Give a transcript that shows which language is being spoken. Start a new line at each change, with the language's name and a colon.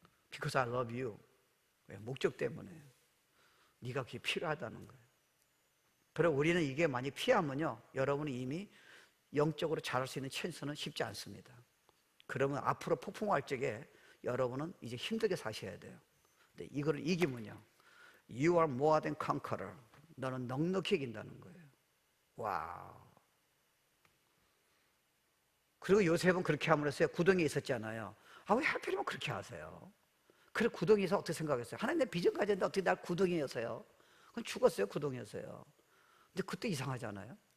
English: Because I love you.
Korean: 목적 때문에. 네가 그게 필요하다는 거예요. 그리고 우리는 이게 많이 피하면요, 여러분이 이미 영적으로 자랄 수 있는 찬스는 쉽지 않습니다. 그러면 앞으로 폭풍할 적에 여러분은 이제 힘들게 사셔야 돼요. 근데 이걸 이기면요,
English: You are more than conqueror.
Korean: 너는 넉넉히 이긴다는 거예요. 와우. 그리고 요셉은 그렇게 함으로써 구덩이에 있었잖아요. 아, 왜 하필이면 그렇게 하세요? 그래, 구덩이에서 어떻게 생각했어요? 하나님 내 비전 가졌는데 어떻게 날 구덩이에서요? 그건 죽었어요, 구덩이에서요. 근데 그때 이상하잖아요.